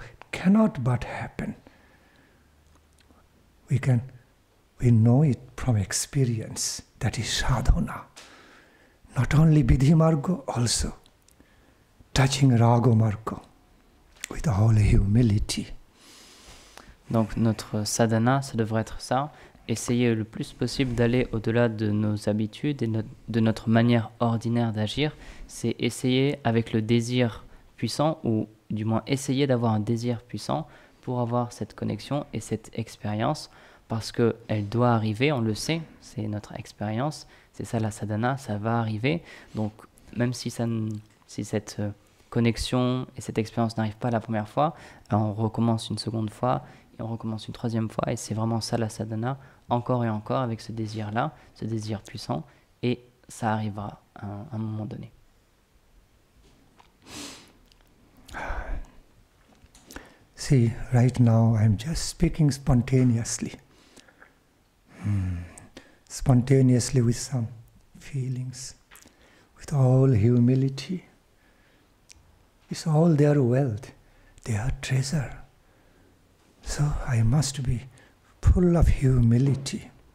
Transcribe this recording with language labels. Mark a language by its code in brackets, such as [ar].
[en] It cannot but happen. We know it from experience. That is sadhana. Not only vidhi margo, also touching rago margo with all humility. [fr] Donc notre sadhana, ça devrait être ça. Essayer le plus possible d'aller au-delà de nos habitudes et de notre manière ordinaire d'agir. C'est essayer avec le désir puissant, ou du moins essayer d'avoir un désir puissant pour avoir cette connexion et cette expérience, parce qu'elle doit arriver, on le sait, c'est notre expérience, c'est ça la sadhana, ça va arriver. Donc même si cette connexion et cette expérience n'arrivent pas la première fois, on recommence une seconde fois, et on recommence une troisième fois, et c'est vraiment ça la sadhana, encore et encore avec ce désir-là, ce désir puissant, et ça arrivera à un moment donné. [en] See, right now I'm just speaking spontaneously. Spontaneously with some feelings, with all humility. It's all their wealth, their treasure. So I must be full of humility.